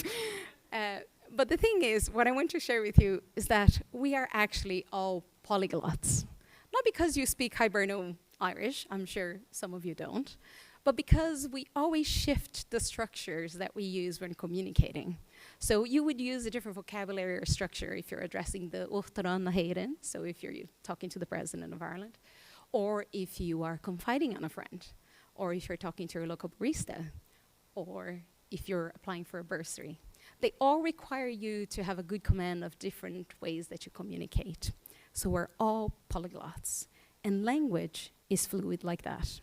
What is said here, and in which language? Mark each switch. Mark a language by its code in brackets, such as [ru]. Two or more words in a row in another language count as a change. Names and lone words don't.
[en] But the thing is, what I want to share with you is that we are actually all polyglots. Not because you speak Hiberno Irish, I'm sure some of you don't, but because we always shift the structures that we use when communicating. So you would use a different vocabulary or structure if you're addressing the [ga] Uachtaráin na hÉireann, [en] so if you're talking to the President of Ireland, or if you are confiding on a friend, or if you're talking to your local barista, or if you're applying for a bursary. They all require you to have a good command of different ways that you communicate. So we're all polyglots, and language is fluid like that.